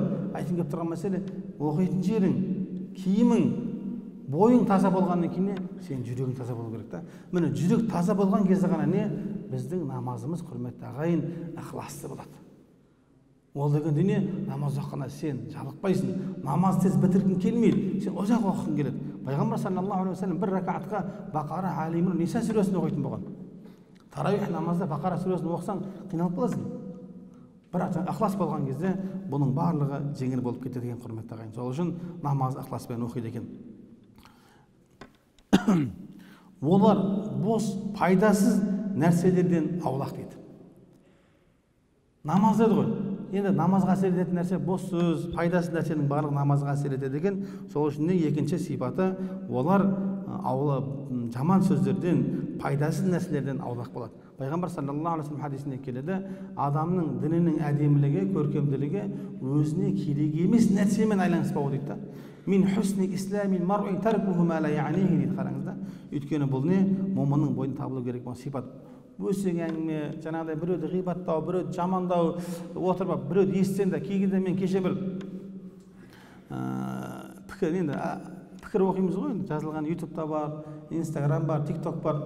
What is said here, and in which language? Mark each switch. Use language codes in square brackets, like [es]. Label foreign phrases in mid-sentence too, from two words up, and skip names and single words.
[kk] Айтын кеп тұрған мәселе, оқитын жерің, киімің, бойың таза болғаннан кейін сен жүрегің таза болу керек та. Міне жүрек таза болған кезде ғана не? Біздің намазымыз, құрметті ағайын, ықыласты болады. Ол деген дүние, намаз оқығанда сен жалықпайсың, намаз тез бітіргің келмейді, сен ұзақ оқығың келеді. Пайғамбар [ar] صلى الله عليه وسلم [kk] бір ракатқа Бақара, Али Имран, Ниса сүресін оқитын болған. Таравих намазда Бақара сүресін оқысаң қиналып қаласың. Бірақ ықылас болған кезде бұның барлығы жеңіл болып кетеді екен, құрметті ағайын. Сол үшін намаз ықыласпен оқиды екен. Олар бос, пайдасыз нәрселерден аулақ дейді. Намаз деді ғой. Енді намазға әсер ететін нәрсе бос сөз, пайдасыз нәрсенің барлығы намазға әсер етеді екен. Сол үшін екінші сипаты, олар жаман сөздерден, пайдасыз нәрселерден аулақ болады. Пайғамбар [ar] صلى الله عليه وسلم [kk] хадисінде келеді, адамның дінінің әдемілігі, көркемділігі өзіне керек емес нәрсемен айланыспауы дейді. [ar] من حسن إسلام المرء تركه ما لا يعنيه [kk] дейді, қараңыз да. Өйткені бұл не? Момынның бойында табылу керек болған сипат. Өсек әңгіме, жаңағыдай біреуді ғибаттау, біреуді жамандау, отырып, біреуді естісең де, кейде мен кеше бір пікір оқимыз ғой, жазылған ютубта бар, инстаграм бар, тикток бар.